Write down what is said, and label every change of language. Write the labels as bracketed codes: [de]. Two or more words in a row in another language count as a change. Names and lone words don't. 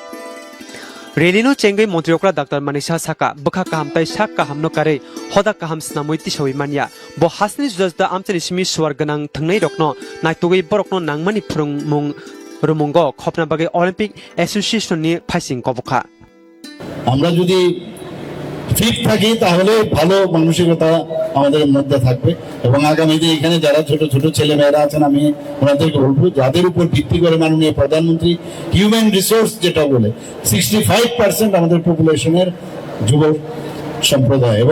[trp] Relino chengai Montri Okra Dr. Manisha Saka bakha kaham tai sak kaham no kare hoda kaham snamoi tisoi mania bo hasni jajda amchani simi swar ganang thangnai rokno naitugei borokno nangmani phurung mung rumungo khopna bage Olympic Association ni phasing kobokha [bn] আমরা যদি ফিট থাকি তাহলে ভালো মানসিকতা আমাদের মধ্যে থাকবে এবং আগামীতে এখানে যারা ছোট ছোট ছেলে মেয়েরা আছেন আমি ওনাদেরকে বলবো যাদের উপর ভিত্তি করে মাননীয় প্রধানমন্ত্রী [en] human resource [bn] যেটা বলে 65% আমাদের পপুলেশনের যুব সম্প্রদায় এবং